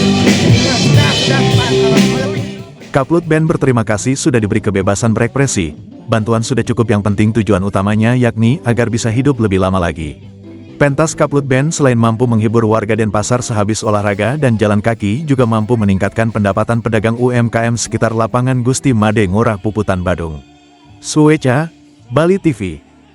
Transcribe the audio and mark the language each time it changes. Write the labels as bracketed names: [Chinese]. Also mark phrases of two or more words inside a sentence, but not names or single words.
[Indonesian] Kaplut Band berterima kasih sudah diberi kebebasan berekspresi. Bantuan sudah cukup, yang penting tujuan utamanya yakni agar bisa hidup lebih lama lagi. Pentas Kaplut Band selain mampu menghibur warga Denpasar sehabis olahraga dan jalan kaki, juga mampu meningkatkan pendapatan pedagang UMKM sekitar lapangan Gusti Made Ngurah Puputan Badung. Sueca, Bali TV.